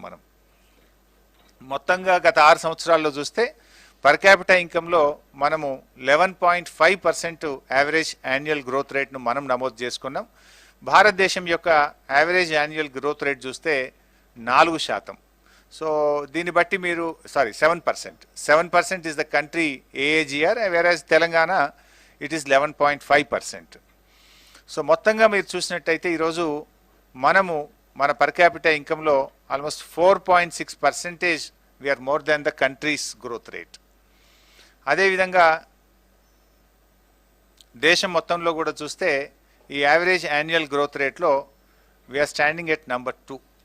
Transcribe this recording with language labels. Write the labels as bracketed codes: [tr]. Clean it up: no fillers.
[te] మనం మొత్తంగా గత 6 సంవత్సరాల్లో చూస్తే పర్ క్యాపిటల్ ఇన్కంలో మనము 11.5% యావరేజ్ యాన్యువల్ గ్రోత్ రేట్ను మనం నమోదు చేసుకున్నాం. భారతదేశం యొక్క యావరేజ్ యాన్యువల్ గ్రోత్ రేట్ చూస్తే 4%. సో దీన్ని బట్టి మీరు [en] 7% is the country AAGR, whereas Telangana it is 11.5%. [te] So మొత్తంగా మీరు చూసినట్టయితే ఈరోజు మనము మన per capital ఇన్కంలో almost 4.6% [en] We're more than the country's growth rate. [te] అదేవిధంగా దేశం మొత్తంలో కూడా చూస్తే ఈ యావరేజ్ యాన్యువల్ గ్రోత్ రేట్లో [en] We're standing at number 2.